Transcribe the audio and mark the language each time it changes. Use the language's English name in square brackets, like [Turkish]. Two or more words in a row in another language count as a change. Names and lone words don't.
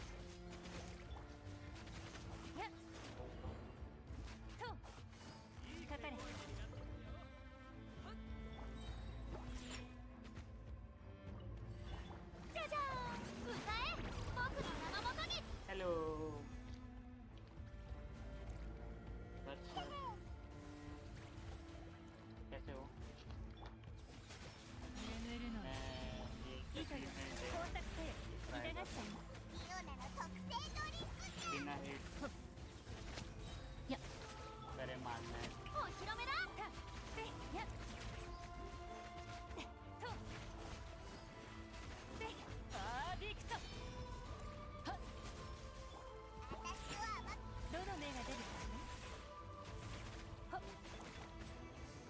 [Japanese] やっ。と。かかれ。じゃじゃーん。歌え。僕の名のもとに。 [Hindi] हेलो बस कैसे हो [Japanese] 眠るのよ。 [Hindi] ये [Japanese] 糸よ、工作せよ。痛がっちゃいない。リオナの特製ドリンクじゃ。 [Hindi] बिना हिट [Japanese] や。 [Hindi] करे मारना है [Japanese] お披露目だ。た。せ。や。と。せ。パーディクト。はっ。私は甘く。どの目が出るかね。はっ。と。